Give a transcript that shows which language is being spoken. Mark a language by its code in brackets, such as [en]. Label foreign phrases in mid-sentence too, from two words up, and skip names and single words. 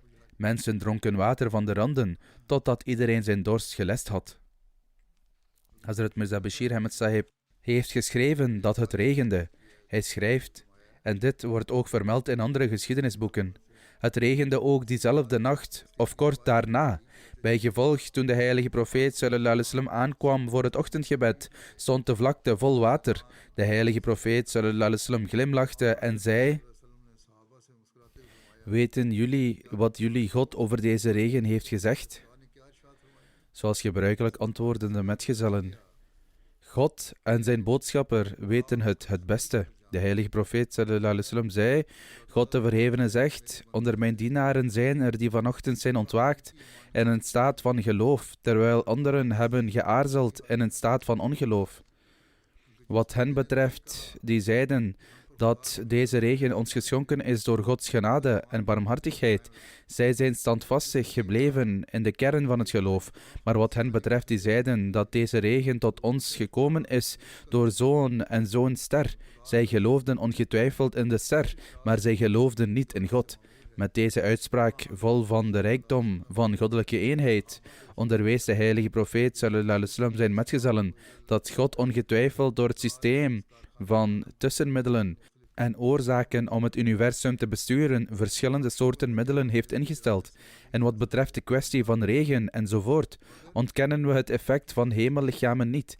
[nl] Mensen dronken water van de randen, totdat iedereen zijn dorst gelest had. Hazrat Mirza Bashir Ahmed Sahib heeft geschreven dat het regende. Hij schrijft, en dit wordt ook vermeld in andere geschiedenisboeken, het regende ook diezelfde nacht, of kort daarna. Bij gevolg, toen de heilige profeet [ar] صلى الله عليه وسلم [nl] aankwam voor het ochtendgebed, stond de vlakte vol water. De heilige profeet [ar] صلى الله عليه وسلم [nl] glimlachte en zei, weten jullie wat jullie God over deze regen heeft gezegd? Zoals gebruikelijk antwoordden de metgezellen, God en zijn boodschapper weten het beste. De heilige profeet [ar] صلى الله عليه وسلم [nl] zei, God de Verhevene zegt, onder mijn dienaren zijn er die vanochtend zijn ontwaakt in een staat van geloof, terwijl anderen hebben geaarzeld in een staat van ongeloof. Wat hen betreft, die zeiden dat deze regen ons geschonken is door Gods genade en barmhartigheid. Zij zijn standvastig gebleven in de kern van het geloof. Maar wat hen betreft die zeiden dat deze regen tot ons gekomen is door zo'n en zo'n ster. Zij geloofden ongetwijfeld in de ster, maar zij geloofden niet in God. Met deze uitspraak, vol van de rijkdom van goddelijke eenheid, onderwees de heilige profeet [ar] صلى الله عليه وسلم [nl] zijn metgezellen dat God ongetwijfeld door het systeem van tussenmiddelen en oorzaken om het universum te besturen verschillende soorten middelen heeft ingesteld. En wat betreft de kwestie van regen enzovoort, ontkennen we het effect van hemellichamen niet.